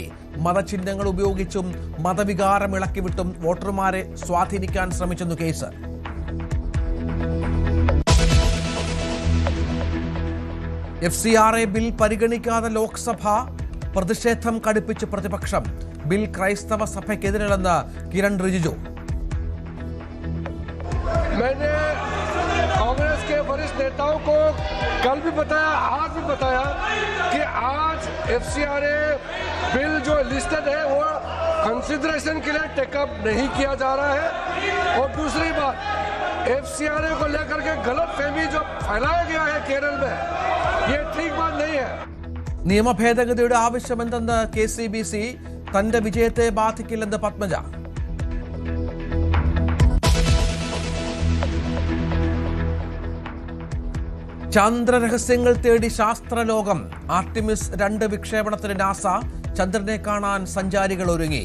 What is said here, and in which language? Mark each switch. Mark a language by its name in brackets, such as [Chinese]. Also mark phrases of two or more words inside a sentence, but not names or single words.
[Malayalam] മതചിഹ്നങ്ങൾ ഉപയോഗിച്ചും മതവികാരം ഇളക്കിവിട്ടും വോട്ടർമാരെ സ്വാധീനിക്കാൻ ശ്രമിച്ചെന്നു കേസ്. FCRA ബിൽ പരിഗണിക്കാതെ ലോക്സഭ. പ്രതിഷേധം കടുപ്പിച്ച് പ്രതിപക്ഷം. ബിൽ ക്രൈസ്തവ സഭയ്ക്കെതിരല്ലെന്ന് കിരൺ റിജിജു. [Hindi] मैंने कांग्रेस के वरिष्ठ नेताओं को कल भी बताया, आज भी बताया कि आज FCRA बिल जो लिस्टेड है वो कंसिडरेशन के लिए टेकअप नहीं किया जा रहा है. और दूसरी बात, FCRA को लेकर के गलत फहमी जो फैलाया गया है केरल में, ये ठीक बात नहीं है. [Malayalam] നിയമ ഭേദഗതിയുടെ ആവശ്യമെന്തെന്ന് KCBC. തന്റെ വിജയത്തെ ബാധിക്കില്ലെന്ന് പത്മജ. ചന്ദ്രരഹസ്യങ്ങൾ തേടി ശാസ്ത്രലോകം. ആർട്ടിമിസ് 2 വിക്ഷേപണത്തിന് നാസ. ചന്ദ്രനെ കാണാൻ സഞ്ചാരികൾ ഒരുങ്ങി.